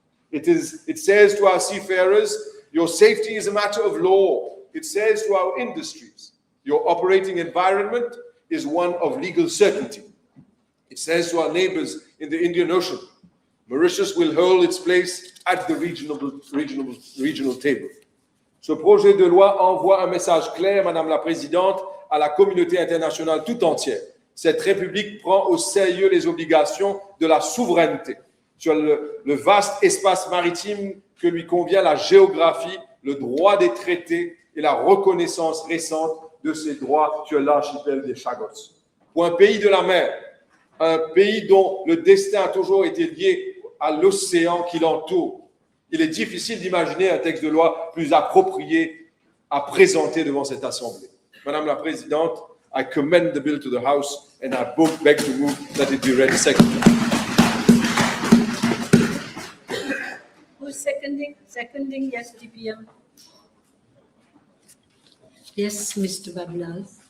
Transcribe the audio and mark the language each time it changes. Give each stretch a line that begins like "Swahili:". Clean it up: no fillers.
English: It says to our seafarers, your safety is a matter of law. It says to our industries, your operating environment is one of legal certainty. It says to our neighbors in the Indian Ocean, Mauritius will hold its place at the regional table.
French: Ce projet de loi envoie un message clair, Madame la Présidente, à la communauté internationale tout entière. Cette République prend au sérieux les obligations de la souveraineté sur le vaste espace maritime que lui convient la géographie, le droit des traités et la reconnaissance récente de ses droits sur l'archipel des Chagos. Pour un pays de la mer, un pays dont le destin a toujours été lié à l'océan qui l'entoure, il est difficile d'imaginer un texte de loi plus approprié à présenter devant cette Assemblée. Madame la Présidente,
English: I commend the bill to the House and I beg to move that it be read secondly. Who's seconding? Seconding, yes, DPM. Yes, Mr. Babilal.